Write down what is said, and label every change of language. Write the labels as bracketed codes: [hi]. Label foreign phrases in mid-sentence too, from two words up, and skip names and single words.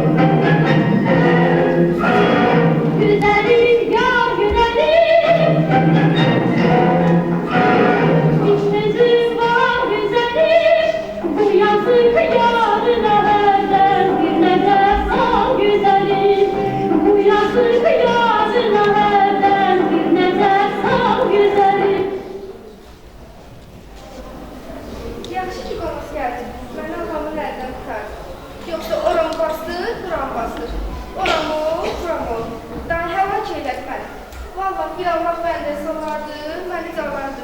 [tr] Güzelim ya güzelim, bir sözüm var güzelim, bu yazık yarına herden bir nefes al güzelim, bu yazık yarına herden bir nefes al güzelim. [az] Yaxşı ki, qonaq gəldi. Məni ağamın əlindən tutardı. Yoxsa oram bastır, buram bastır. Oram buram daha həlak elədi məni. Vallahi bir Allah bəndəsi olardı, məni calardı.